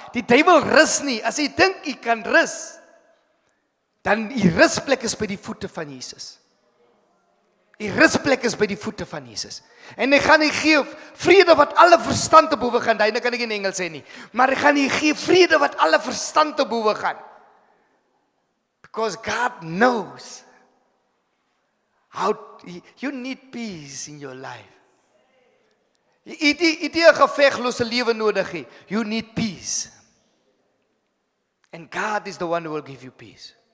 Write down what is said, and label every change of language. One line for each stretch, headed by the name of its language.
Afrikaans: Die devil rus nie. As jy dink jy kan rus, dan die rusplek is by die voete van Jesus. Die rusplek is by die voete van Jesus. En hy gaan nie gee vrede wat alle verstand te bowe gaan. Dit kan ek in Engels sê nie. Maar hy gaan nie gee vrede wat alle verstand te bowe gaan.
English: Because God knows how you need peace in your life.
Afrikaans: Jy het 'n geveglose lewe nodig hê.
English: You need peace. And God is the one who will give you peace.